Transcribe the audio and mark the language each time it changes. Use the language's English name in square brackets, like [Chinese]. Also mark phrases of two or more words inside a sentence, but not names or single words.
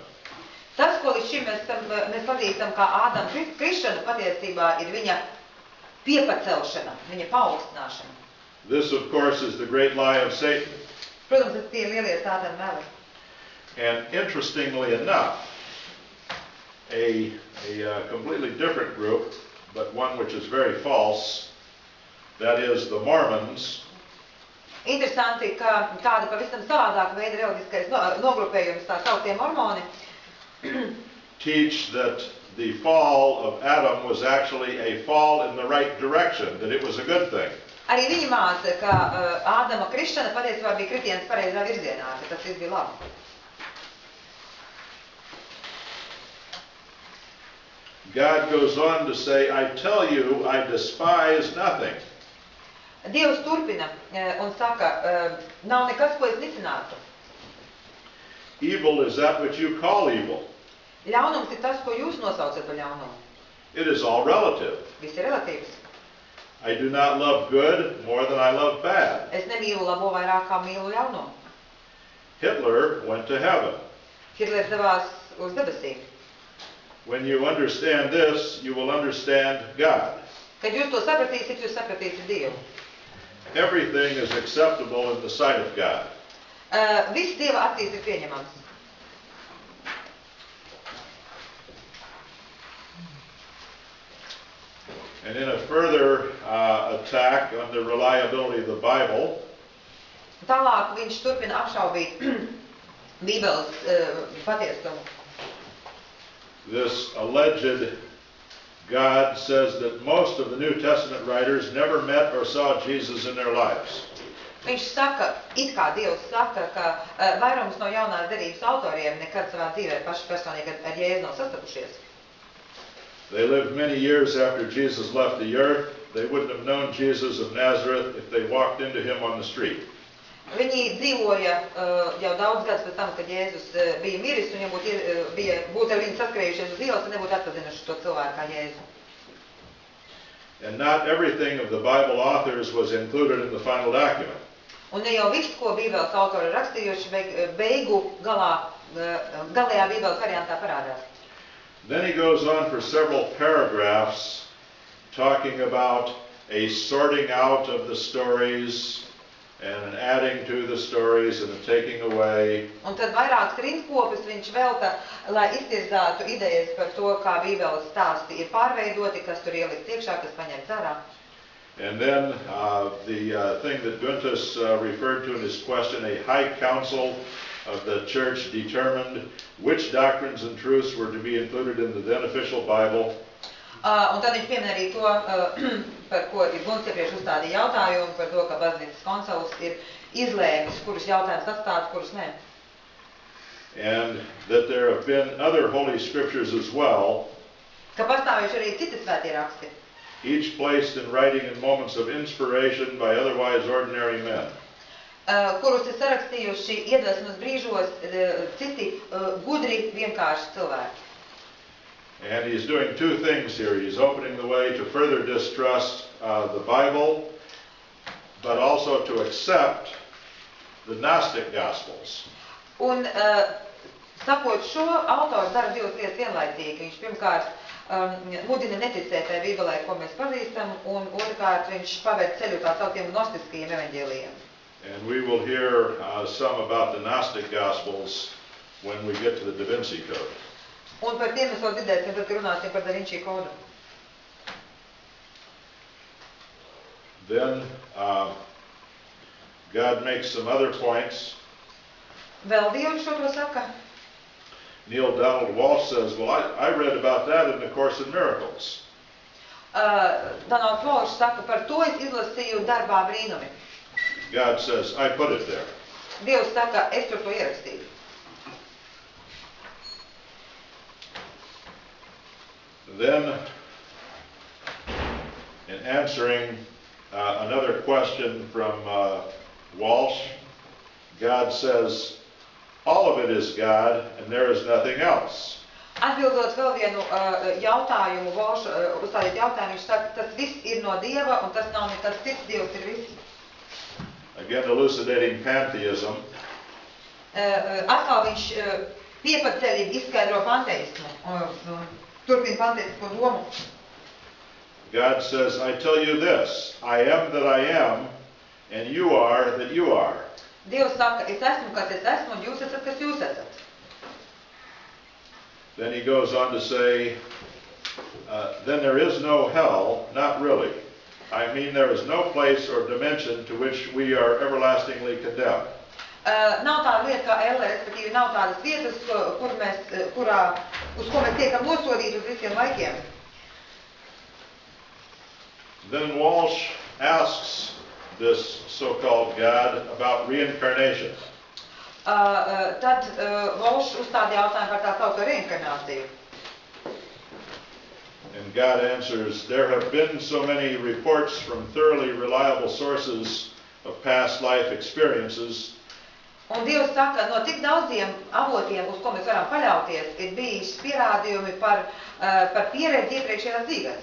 [Latvian] Tas, ko līdz šim mēs pazīstam kā Ādama krišana, patiesībā ir viņa piepacelšana, viņa paaugstināšana. [English] This, of course, is the great lie of Satan. [Latvian] Protams, tas tie lielie sātana meli. [English] And interestingly enough, a completely different group, but one which is very false, that is the Mormons. [Latvian] Interesanti, ka kāda pavisam savādāka veida reliģiskais nogrupējums, tā sauktie mormoni, [English] teach that the fall of Adam was actually a fall in the right direction, that it was a good thing. [Latvian] Arī viņi māca, ka Ādama krišana patiesībā bija kritiens pareizā virzienā, ka tas viss bija labi. [English] God goes on to say, I tell you, I despise nothing. [Latvian] Dievs turpina un saka, nav nekas, ko es nicinātu. [English] Evil is that which you call evil. [Latvian] Ļaunums ir tas, ko jūs nosaucat par ļaunumu. [English] It is all relative. [Latvian] Viss ir relatīvs. [English] I do not love good more than I love bad. [Latvian] Es nemīlu labo vairāk kā mīlu ļaunumu. [English] Hitler went to heaven. [Latvian] Hitlers devās uz debesīm. [English] When you understand this, you will understand God. [Latvian] Kad jūs to sapratīsiet, jūs sapratīsiet Dievu. [English] Everything is acceptable in the sight of God. [Latvian] Viss Dieva acīs ir pieņemams. [English] And in a further attack on the reliability of the Bible, [Latvian] Tālāk viņš turpina apšaubīt Bībeles patiesumu. [English] this alleged God says that most of the New Testament writers never met or saw Jesus in their lives. [Latvian] Viņš saka, it kā Dievs saka, ka vairums no jaunās derības autoriem nekad savā dzīvē paši personīgi ar Jēzu nav sastapušies. [English] They lived many years after Jesus left the earth. They wouldn't have known Jesus of Nazareth if they walked into him on the street. [Latvian] Viņi dzīvoja jau daudz gadus pēc tam, kad Jēzus bija miris, un ja būtu ar viņu saskrējušies uz ielas, tad nebūtu atpazinuši to cilvēku kā Jēzu. [English] And not everything of the Bible authors was included in the final document. [Latvian] Un ne jau viss, ko Bībeles autori rakstījuši, beigu galējā Bībeles variantā parādās. [English] Then he goes on for several paragraphs talking about a sorting out of the stories and an adding to the stories and a taking away. [Latvian] Un tad vairākas rindkopus viņš velta, lai iztirzātu idejas par to, kā Bībeles stāsti ir pārveidoti, kas tur ielikt iekšā, kas paņemts ārā. [English] And then the thing that Guntus referred to in his question, a high council of the church determined which doctrines and truths were to be included in the then official Bible. [Latvian] Un tad viņš piemin arī to, par ko ir Gunts iepriekš uzstādīja jautājumu, par to, ka baznīcas koncils ir izlēmis, kurus jautājumus atstāt, kurus ne. [English] And that there have been other holy scriptures as well, [Latvian] Ka pastāvējuši arī citi svētie raksti, [English] each placed in writing in moments of inspiration by otherwise ordinary men. [Latvian] kurus ir sarakstījuši iedvesmas brīžos citi gudri vienkārši cilvēki. [English] And he's doing two things here. He's opening the way to further distrust the Bible, but also to accept the Gnostic Gospels. [Latvian] Un sakot šo, autors dara divas lietas vienlaicīgi. Viņš pirmkārt mudina neticēt tai Bībelē, ko mēs pazīstam, un otrkārt viņš pavērt ceļu tā sauktiem gnostiskajiem evaņģēlijiem. [English] And we will hear some about the Gnostic Gospels when we get to the Da Vinci Code. [Latvian] Un par tiem mēs vēl dzirdēsim, tad runāsim par Da Vinci kodu. [English] Then God makes some other points. [Latvian] Vēl Dievs šo to saka. [English] Neil Donald Walsh says, well, I read about that in the Course in Miracles. [Latvian] Donalds Walsh saka, par to es izlasīju darbā brīnumi. [English] God says, I put it there. [Latvian] Dievs saka, es tur to ierakstīju. [English] Then, in answering another question from Walsh, God says, all of it is God and there is nothing else. [Latvian] Atbildot vēl vienu jautājumu, Walsh uzstādīt jautājumu, viņš saka, tas viss ir no Dieva un tas nav nekas cits, Dievs ir viss. [English] Again, elucidating pantheism. [Latvian] Atkal viņš piepatceļīgi izskaidro panteismu, turpina panteisko domu. [English] God says, I tell you this, I am that I am, and you are that you are. [Latvian] Dievs saka, es esmu, kas es esmu, un jūs esat, kas jūs esat. [English] Then he goes on to say, then there is no hell, not really. I mean, there is no place or dimension to which we are everlastingly condemned. [Latvian] Nav tāda lieta kā elle, respektīvi nav tādas vietas, uz ko mēs tiekam nosodīti uz visiem laikiem. [English] Then Walsh asks this so-called God about reincarnation. [Latvian] Tad Walsh uzstāda jautājumu par tā saucamo reinkarnāciju. [English] And God answers, there have been so many reports from thoroughly reliable sources of past life experiences [Latvian] Un Dievs saka, no tik daudziem avotiem, uz ko mēs varam paļauties, ir bijis pierādījumi par pieredzi iepriekšējās dzīvēs.